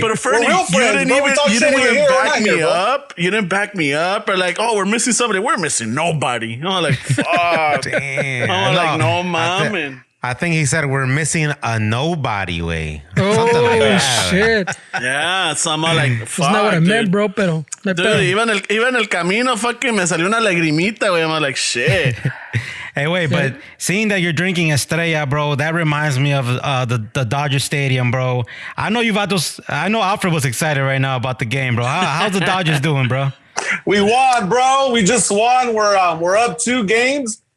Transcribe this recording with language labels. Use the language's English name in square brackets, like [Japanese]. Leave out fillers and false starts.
[English] but Fernie, you didn't even back me up. You didn't back me up. Or like, oh, we're missing somebody. We're missing nobody. I'm like, fuck. Damn. I'm like, no, mom. I think he said we're missing a nobody way. Something like that. Shit. Yeah, so I'm like, fuck. That's not what I meant, bro, pero. [Spanish] Dude, iba en el camino, fucking me salió una lagrimita, güey. [English] I'm like, shit. Hey, wait, but seeing that you're drinking Estrella, bro, that reminds me of the Dodger Stadium, bro. I know Alfred was excited right now about the game, bro. How's the Dodgers doing, bro? We won, bro. We just won. We're up 2 games.